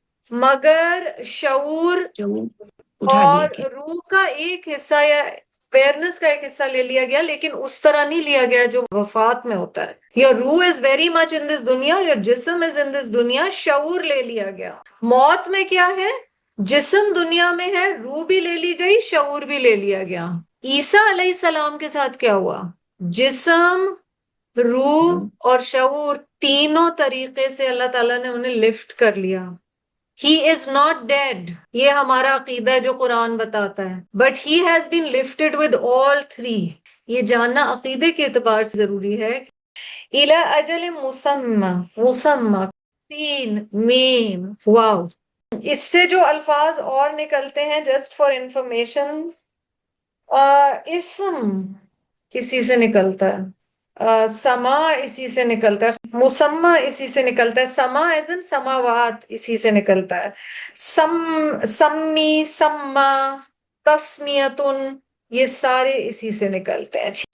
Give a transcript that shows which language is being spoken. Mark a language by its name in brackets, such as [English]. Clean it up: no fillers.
[Urdu] مگر شعور اور روح کا ایک حصہ یا اویئرنس کا ایک حصہ لے لیا گیا، لیکن اس طرح نہیں لیا گیا جو وفات میں ہوتا ہے۔ [English] Your روح is very much in this دنیا، your جسم از ان دس دنیا، [Urdu] شعور لے لیا گیا۔ موت میں کیا ہے؟ جسم دنیا میں ہے، روح بھی لے لی گئی، شعور بھی لے لیا گیا۔ عیسیٰ علیہ السلام کے ساتھ کیا ہوا؟ جسم، روح اور شعور تینوں طریقے سے اللہ تعالیٰ نے انہیں لفٹ کر لیا. [English] He is not dead. [Urdu] یہ ہمارا عقیدہ ہے جو قرآن بتاتا ہے. [English] But he has been lifted with all three. [Urdu] یہ جاننا عقیدے کے اعتبار سے ضروری ہے. [Arabic] إِلَى أَجَلٍ مسمى [Urdu] تین میم واو. اس سے جو الفاظ اور نکلتے ہیں [English] just for information, [Urdu] اسم اسی سے نکلتا ہے، سما اسی سے نکلتا ہے، مسمع اسی سے نکلتا ہے، سما ایز ان سماوات اسی سے نکلتا ہے، سمی سما تسمیتن یہ سارے اسی سے نکلتے ہیں.